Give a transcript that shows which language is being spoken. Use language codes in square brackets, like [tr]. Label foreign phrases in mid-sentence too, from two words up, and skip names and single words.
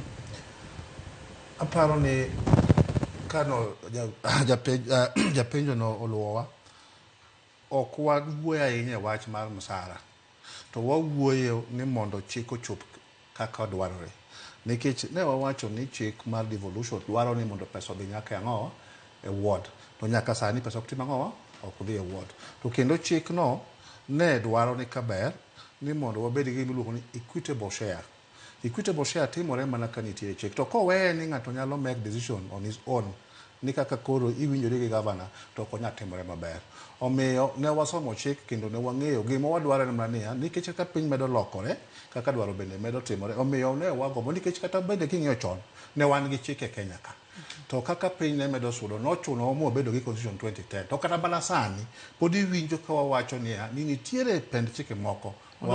[luo] Aparo ni kano japenjo no oluwowa ok wawuoyo ahinya wach mar msara to wawuoyo ni mondo chik ochop kaka dwarore nikech ne wawacho ni chik mar devolution dwaro ni mondo pesa odhi nyaka ang'owa e ward to nyaka sani pesa ok tim ang'owa ok dhi e ward to kendo chik no ne dwaro ni kaber ni mondo wabed gi miluongo ni [en] equitable share. Equitable share [luo] timore mana ka nitie chik to koweye ni ng'ato nyalo [en] make decision on his own [luo] ni kaka koro iwinjore gi governor to ok onyal timore maber. Omiyo ne wasomo chik kendo ne wang'eyo gima wadwaro en mania nikech kaka piny medo lokore kaka dwaro bende medo timore omiyo ne wagombo nikech kata bende king'iyo chon ne wan gi chik e Kenya ka to kaka piny ne medo sudo nochuno mo bedo gi constitution 2010 to kata bana sani pod iwinjo ka wawacho ni nitiere pend chike moko